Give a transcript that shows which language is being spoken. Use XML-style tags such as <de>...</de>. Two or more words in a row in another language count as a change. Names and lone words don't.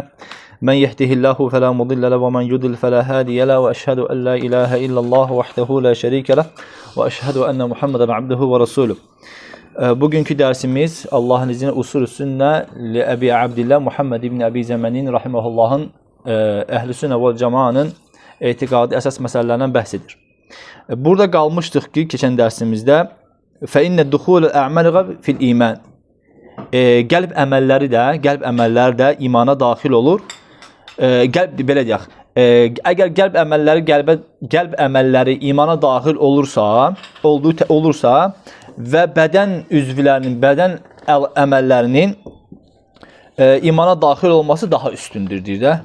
<ar>مَن يَهْدِهِ اللهُ فَلَا مُضِلَّ لَهُ وَمَن يُضْلِلْ فَلَا هَادِيَ لَهُ وَأَشْهَدُ أَنْ لَا إِلَٰهَ إِلَّا اللهُ وَحْدَهُ لَا شَرِيكَ لَهُ وَأَشْهَدُ أَنَّ مُحَمَّدًا عَبْدُهُ وَرَسُولُهُ.</ar> <tr>Bugünkü dersimiz Allah'ın izniyle usul-ü sünne li Ebi Abdillah Muhammed ibn Abi Zemenin rahimehullah'ın ehl-i sünne vel cemaanın</tr> <az>etiqadi əsas məsələlərindən bəhs edir. Burada qalmışdıq ki, keçən dərsimizdə</az> <ar>فَإِنَّ دُخُولَ الْأَعْمَالِ فِي الْإِيمَانِ.</ar> <az>Qəlb əməlləri də imana daxil olur. Belə deyək, əgər qəlb əməlləri imana daxil olursa və bədən üzvlərinin, bədən əməllərinin imana daxil olması daha üstündür, deyir də.</az>